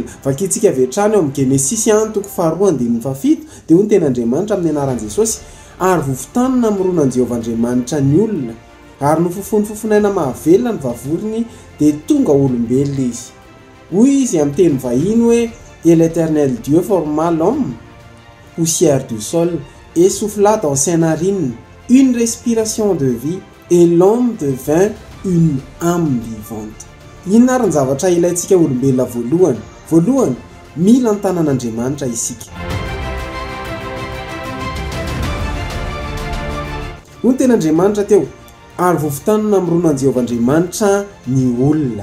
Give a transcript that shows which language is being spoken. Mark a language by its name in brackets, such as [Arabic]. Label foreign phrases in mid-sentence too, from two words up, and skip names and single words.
[Malagasy] Vakitsika avy hatrany eo amin'ny Genesis toko 2:7 dia hoy ny ten'Andriamanitra amin'ny anaran'i Jesosy, ary vofotanana mironan Jehovahandriamanitra ny olona, ary nofofony fofonaina mahavelona ny vavoriny dia tonga olombelona izy. Hoy izy amin'ny teny vahiny hoe [French] et l'Éternel Dieu forma l'homme poussière du sol et souffla dans ses narines une respiration de vie et l'homme devint une âme vivante. [Malagasy] Inona ary ny zavatra ilaintsika olombelona voalohany mila ny tanan'Andriamanitra isika. Hoy ny ten'Andriamanitra teo, ary vofotanana mironan Jehovahandriamanitra ny olona.